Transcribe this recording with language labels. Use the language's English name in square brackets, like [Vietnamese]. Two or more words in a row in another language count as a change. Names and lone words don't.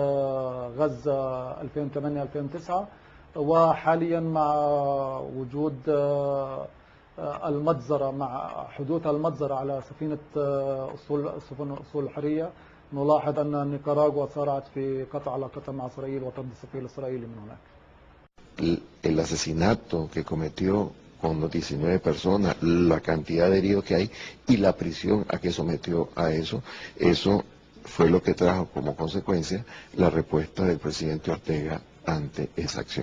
[Arabic] غزة 2008-2009، وحاليا مع وجود المجزرة، مع حدوث المجزرة على سفينة أصول الحرية، نلاحظ أن نيكاراغوا سارعت في قطع علاقتها مع إسرائيل وطرد السفير الإسرائيلي من هناك. [Spanish] El asesinato que cometió con 19 personas, la cantidad de heridos que hay y la prisión a que sometió a eso fue lo que trajo como consecuencia la respuesta del presidente Ortega ante esa acción.